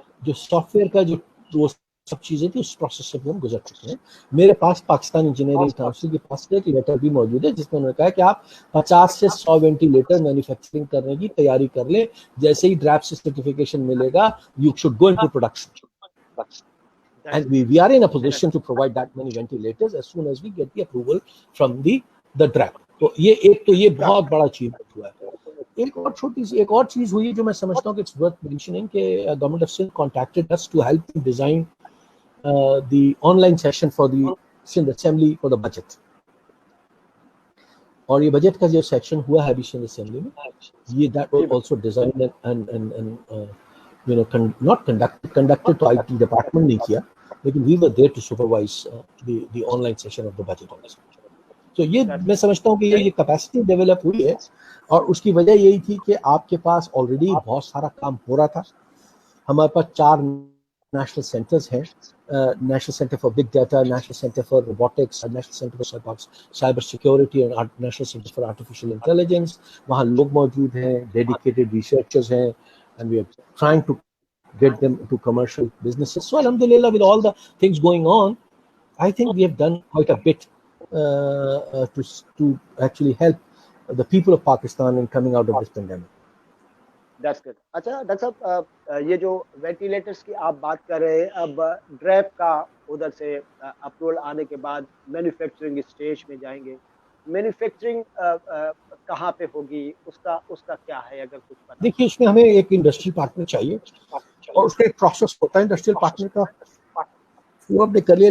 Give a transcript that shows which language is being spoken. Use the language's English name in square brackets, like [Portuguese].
[Hindi] जो सॉफ्टवेयर का जो वो सब चीज़ें थी उस प्रोसेस से भी हम गुजर चुके हैं. मेरे पास पाकिस्तान इंजीनियरिंग काउंसिल के पास एक लेटर भी मौजूद है जिसमें उन्होंने कहा कि आप 50 से 100 वेंटिलेटर मैन्युफैक्चरिंग करने की तैयारी कर लें. जैसे ही ड्रैफ्ट सर्टिफिकेशन मिलेगा, [English] You should go into production. And we are in a position to provide that many ventilators as soon as we get the approval from the draft. [Hindi] तो ये बहुत बड़ा अचीवमेंट हुआ है. एक और चीज हुई जो मैं समझता हूँ कि [English] it's worth mentioning कि government of Sindh contacted us to help them design the online session for the Sindh Assembly for the budget. [Hindi] और ये बजट का जो सेक्शन हुआ है अभी सिंध असेंबली में, ये [English] that was also designed and you know not conducted to IT department [Hindi] नहीं किया, लेकिन [English] we were there to supervise the online session of the budget also. [Hindi] तो ये मैं समझता हूँ कि ये कैपेसिटी डेवलप हुई है, और उसकी वजह यही थी कि आपके पास ऑलरेडी बहुत सारा काम हो रहा था. हमारे पास 4 नेशनल सेंटर्स हैं, national centre for big data, national centre for robotics, national centre for cyber security and national centre for artificial intelligence. वहाँ लोग मौजूद हैं, डेडिकेटेड रिसर्चर्स हैं, [English] and we are trying to get them to commercial businesses. So alhamdulillah, with all the things going on, I think we have done quite a bit to actually help the people of Pakistan in coming out of this pandemic. That's good. [Hindi] अच्छा doctor साहब, ये जो ventilators की आप बात कर रहे हैं, अब ड्रैप का उधर से अप्रूवल आने के बाद मैन्युफैक्चरिंग स्टेज में जाएंगे. मैन्युफैक्चरिंग कहाँ पे होगी, उसका क्या है, अगर कुछ पता? देखिए, इसमें हमें एक इंडस्ट्री पार्टनर चाहिए और उसका एक प्रोसेस होता है इंडस्ट्रियल पार्टनर का, वो हमने कर लिया.